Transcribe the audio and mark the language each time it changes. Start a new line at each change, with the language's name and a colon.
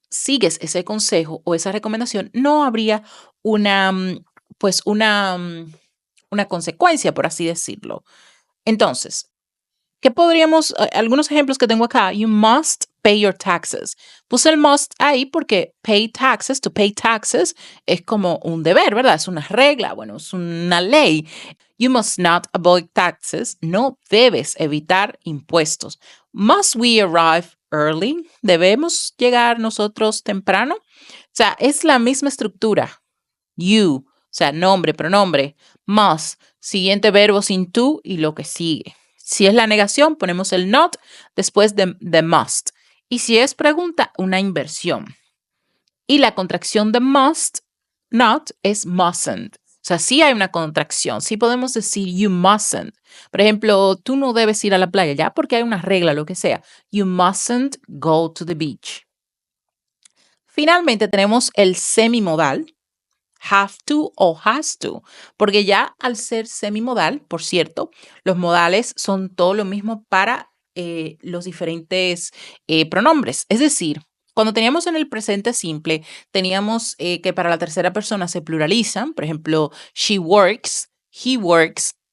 Spanish: sigues ese consejo o esa recomendación, no habría una, pues una consecuencia, por así decirlo. Entonces, ¿qué podríamos, algunos ejemplos que tengo acá?
English: You must pay your taxes.
Spanish: Puse el must ahí porque pay taxes,
English: to pay taxes,
Spanish: es como un deber, ¿verdad? Es una regla, bueno, es una ley.
English: You must not avoid taxes.
Spanish: No debes evitar impuestos.
English: Must we arrive early?
Spanish: ¿Debemos llegar nosotros temprano? O sea, es la misma estructura. You, o sea, nombre, pronombre. Must, siguiente verbo sin to y lo que sigue. Si es la negación, ponemos el not después de must. Y si es pregunta, una inversión. Y la contracción de must, not, es mustn't. O sea, sí hay una contracción. Sí podemos decir you mustn't. Por ejemplo, tú no debes ir a la playa ya porque hay una regla, lo que sea.
English: You mustn't go to the beach.
Spanish: Finalmente tenemos el semimodal. Have to o has to, porque ya al ser semimodal, por cierto, los modales son todo lo mismo para los diferentes pronombres. Es decir, cuando teníamos en el presente simple, teníamos que para la tercera persona se pluralizan, por ejemplo, she works, he works.